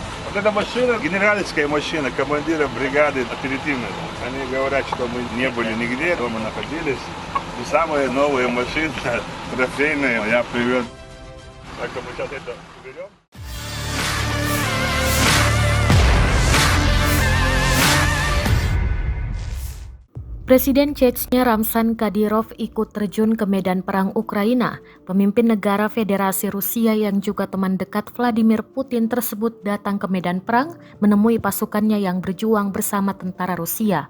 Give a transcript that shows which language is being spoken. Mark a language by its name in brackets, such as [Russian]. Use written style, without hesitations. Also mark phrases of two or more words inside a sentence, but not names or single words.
[Russian] Вот эта машина, генеральская машина командира бригады оперативной. Они говорят, что мы не были нигде, дома находились. И самая новая машина, трофейная, я привез. Так что мы сейчас это уберем. [Indonesian] Presiden Chechnya Ramzan Kadyrov ikut terjun ke medan perang Ukraina. Pemimpin negara Federasi Rusia yang juga teman dekat Vladimir Putin tersebut datang ke medan perang menemui pasukannya yang berjuang bersama tentara Rusia.